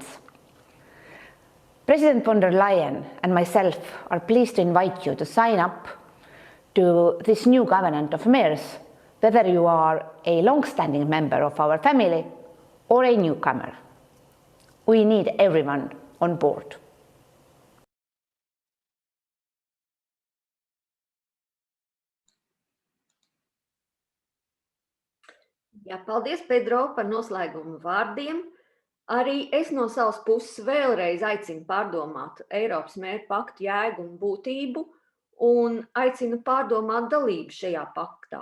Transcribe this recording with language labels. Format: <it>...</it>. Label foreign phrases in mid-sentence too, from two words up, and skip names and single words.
<en>President von der Leyen and myself are pleased to invite you to sign up to this new Covenant of Mayors, whether you are a long-standing member of our family or a newcomer. We need everyone on board.</en> <lv>Jā, paldies, Pedro, par noslēgumu vārdiem. Arī es no savas puses vēlreiz aicinu pārdomāt Eiropas mēru paktu jēgu un būtību un aicinu pārdomāt dalību šajā paktā.</lv>